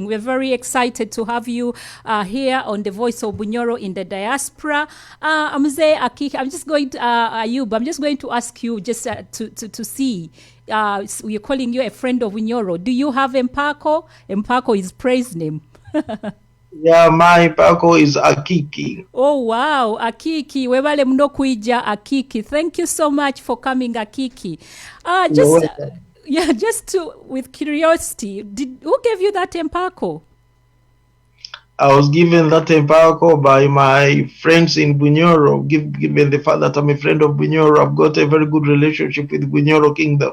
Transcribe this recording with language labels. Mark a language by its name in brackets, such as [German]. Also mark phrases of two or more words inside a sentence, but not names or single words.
[English] We're very excited to have you here on the Voice of Bunyoro in the diaspora. Mzee Akiki, I'm just going to, Ayubu, I'm just going to ask you just to see. We're calling you a friend of Bunyoro. Do you have Mpako? Mpako is praise name. Yeah, my Mpako is Akiki. Oh, wow. Akiki. [Nyoro] Webale mno kuija [English] Akiki. Thank you so much for coming, Akiki. Just with curiosity, who gave you that Mpako? I was given that Mpako by my friends in Bunyoro. Given the fact that I'm a friend of Bunyoro, I've got a very good relationship with Bunyoro Kingdom.